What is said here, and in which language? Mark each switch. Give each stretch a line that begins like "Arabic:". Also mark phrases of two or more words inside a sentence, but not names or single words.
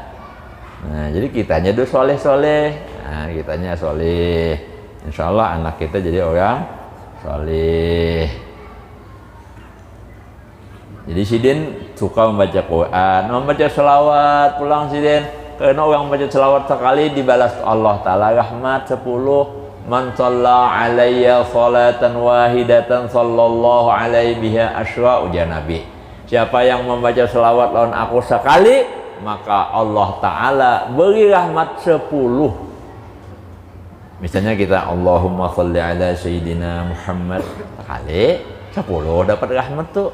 Indonesian: Nah jadi kitanya tuh soleh. Nah, kitanya soleh, insya Allah anak kita jadi orang soleh.
Banjar: Jadi sidin suka membaca Quran, membaca selawat pulang sidin.
Indonesian: Karena orang membaca selawat sekali dibalas Allah Ta'ala rahmat 10.
Arabic: من صلى علي صلاة واحدة صلى الله عليه بها عشرا,
Banjar: ujar Nabi.
Indonesian: Siapa yang membaca selawat lawan aku sekali, maka Allah Ta'ala beri rahmat 10. Misalnya kita
Arabic: اللهم صل على سيدنا محمد
Indonesian: sekali, 10 dapat rahmat tuh.